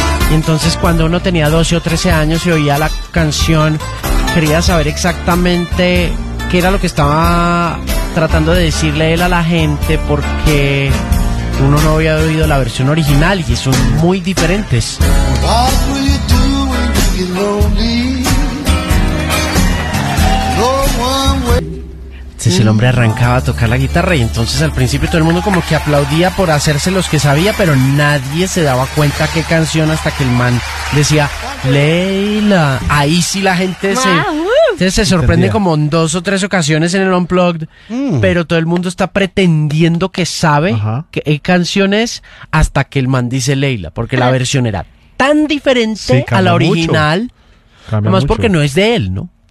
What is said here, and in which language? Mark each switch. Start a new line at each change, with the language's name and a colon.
Spanish: Y entonces cuando uno tenía 12 o 13 años y oía la canción, quería saber exactamente qué era lo que estaba tratando de decirle él a la gente, porque uno no había oído la versión original y son muy diferentes.
English: What will you do when you get lonely? No one will...
Spanish: Entonces el hombre arrancaba a tocar la guitarra y entonces al principio todo el mundo como que aplaudía por hacerse los que sabía, pero nadie se daba cuenta qué canción hasta que el man decía Leila. Ahí sí la gente se... Entonces se sorprende como en dos o tres ocasiones en el Unplugged, pero todo el mundo está pretendiendo que sabe qué canción es hasta que el man dice Leila, porque la versión era tan diferente a la original, nada más porque no es de él, ¿no?